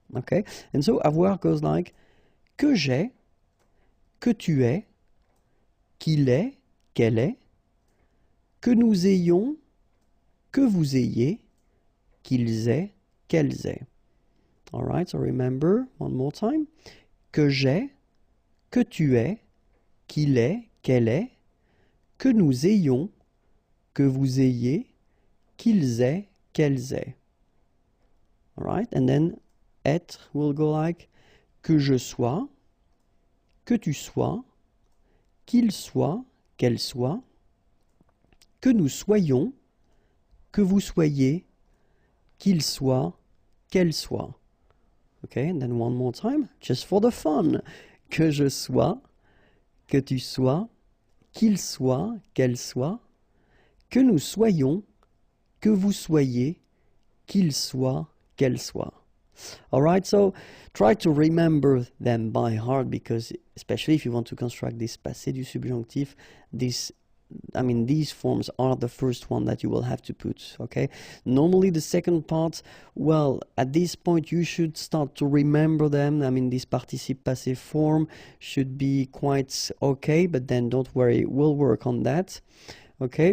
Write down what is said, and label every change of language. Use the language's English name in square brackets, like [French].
[English] Okay, and so avoir goes like [French] que j'ai, que tu es, qu'il est, qu'elle est, que nous ayons, que vous ayez, qu'ils aient, qu'elles aient. [English] All right, so remember one more time. [French] Que j'ai, que tu es, qu'il est, qu'elle est, que nous ayons, que vous ayez, qu'ils aient, qu'elles aient. [English] All right, and then être will go like [French] que je sois, que tu sois, qu'il soit, qu'elle soit, que nous soyons, que vous soyez, qu'il soit, qu'elle soit. [English] Okay, and then one more time, just for the fun. [French] Que je sois, que tu sois, qu'il soit, qu'elle soit, que nous soyons, que vous soyez, qu'il soit, qu'elle soit. [English] All right, so try to remember them by heart, because especially if you want to construct this passé du subjonctif, these forms are the first one that you will have to put, okay? Normally the second part, well, at this point you should start to remember them. I mean, this participe passé form should be quite okay, but then don't worry, we'll work on that, okay?